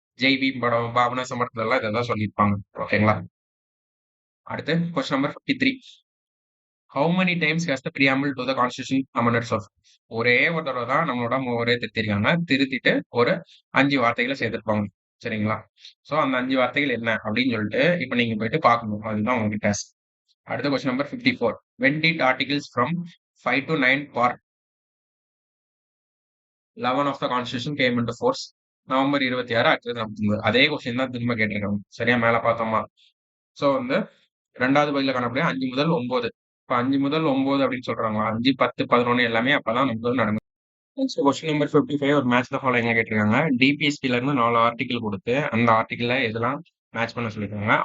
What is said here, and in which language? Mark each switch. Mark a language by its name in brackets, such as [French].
[Tamil] ஜெய்பி படம், பாபனா சமரத்துல எல்லாம் இதெல்லாம் சொல்லியிருப்பாங்க. ஓகேங்களா? அடுத்து question number 53. [English] How many times has the preamble to the constitution amendments of. [Tamil] ஒரே ஒரு தடவை தான் நம்மளோட முகவரையை திருத்திருக்காங்க. திருத்திட்டு ஒரு 5 வார்த்தைகளை சேர்த்திருப்பாங்க. சரிங்களா? சோ அந்த 5 வார்த்தைகள் என்ன அப்படின்னு சொல்லிட்டு இப்ப நீங்க போயிட்டு பார்க்கணும். அதுதான் உங்களுக்கு டாஸ்க். அடுத்த question number 54. [English] when did articles from 5 to 9 part 11 of the constitution came into force? [Tamil] November 26, 1949. அதே கொஸ்டின் தான் திரும்ப கேட்டிருக்காங்க. சரியா? மேல பார்த்தோமா? சோ வந்து 2வது பதில காணக்கூடிய 5 முதல் 9. இப்ப 5 முதல் 9 அப்படின்னு சொல்றாங்களா? 5, 10, 11 எல்லாமே அப்பதான் நமக்கு நடக்கும். கொஸ்டின் நம்பர் 55 ஒரு மேட்ச் த ஃபாலோயிங் கேட்டிருக்காங்க. டிபிஎஸ்பில இருந்து 4 ஆர்டிகல் கொடுத்து அந்த ஆர்டிகல்ல எதெல்லாம் மேட்ச் பண்ண சொல்லியிருக்காங்க.